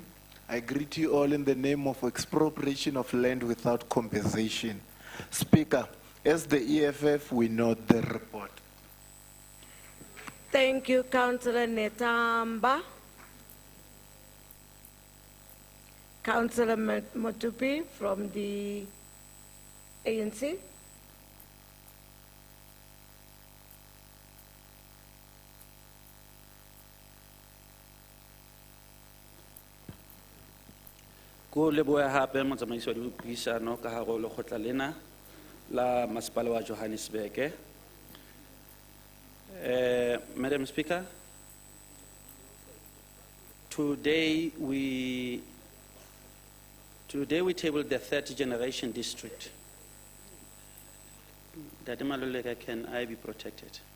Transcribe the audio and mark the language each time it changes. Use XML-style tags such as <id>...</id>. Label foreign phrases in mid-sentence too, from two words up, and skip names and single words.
<en>I greet you all in the name of expropriation of land without compensation. Speaker, as the EFF, we note the report. Thank you, Councillor Netamba. Councillor Motupi from the ANC.</en> <st>Ko leboya hape motsamaisi wa dipuisano ka hare ho lekgotla lena la masepala wa Johannesburg.</st> <en>Madam Speaker, today we tabled the third generation district. Dade Maluleka, can I be protected?</en>